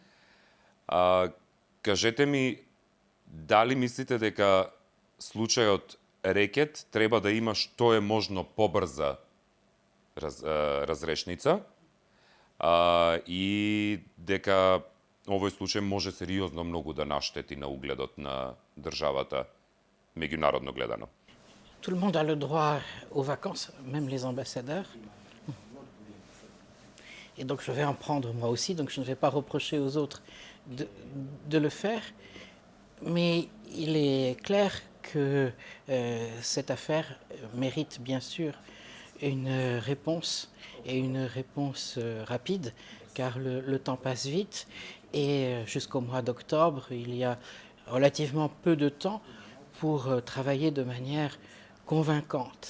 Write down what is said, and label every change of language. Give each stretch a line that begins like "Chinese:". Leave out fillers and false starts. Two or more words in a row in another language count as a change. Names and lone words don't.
Macedonian: Кажете ми, дали мислите дека случајот Рекет треба да има што е можно побрза разрешница и дека овој случај може сериозно многу да наштети на угледот на државата, меѓународно гледано?
French: Tout le monde a le droit aux vacances, même les ambassadeurs. Et donc je vais en prendre moi aussi, donc je ne vais pas reprocher aux autres de le faire. Mais il est clair que cette affaire mérite bien sûr une réponse, et une réponse rapide, car le temps passe vite, et jusqu'au mois d'octobre, il y a relativement peu de temps pour travailler de manière convaincante.